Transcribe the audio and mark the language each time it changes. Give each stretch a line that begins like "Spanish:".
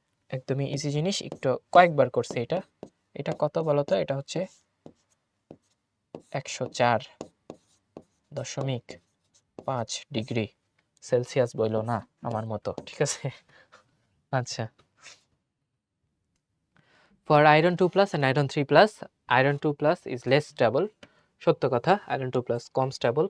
Bangla: একদমই ইজি জিনিস, একটু কয়েকবার করছে এটা। এটা কত বলো তো? এটা হচ্ছে 104.5 ডিগ্রি সেলসিয়াস, বইলো না আমার মতো। ঠিক আছে, আচ্ছা।
English: For iron 2 plus and iron 3 plus, iron 2 plus is less stable.
Bangla: সত্য কথা, iron 2 plus কম স্টেবল।